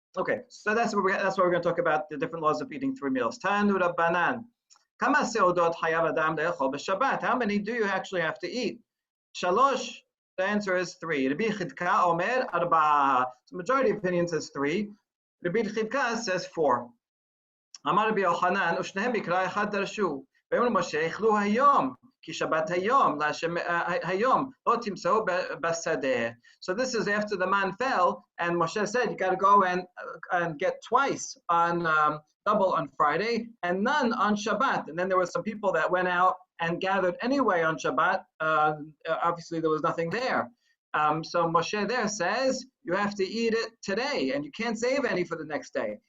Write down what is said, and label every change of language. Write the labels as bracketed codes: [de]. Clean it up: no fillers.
[en] Okay, so that's what we're going to talk about, the different laws of eating 3 meals. [he] Tanu Rabbanan. Kama seudot hayav adam le'echol b'Shabbat. [en] How many do you actually have to eat? Shalosh. The answer is 3. [he] Rabbi Chidka omer arba. [en] The majority opinion says 3. Rabbi Chidka says 4. [he] אמר רבי יוחנן, ושניהם מקרא אחד דרשו. ואמרו משה, אכלו היום, כי שבת היום, היום, לא תמצאו בשדה. [en] So this is after the man fell, and Moshe said, you got to go and get twice on double on Friday, and none on Shabbat. And then there were some people that went out and gathered anyway on Shabbat. Obviously, there was nothing there. So Moshe there says, you have to eat it today, and you can't save any for the next day.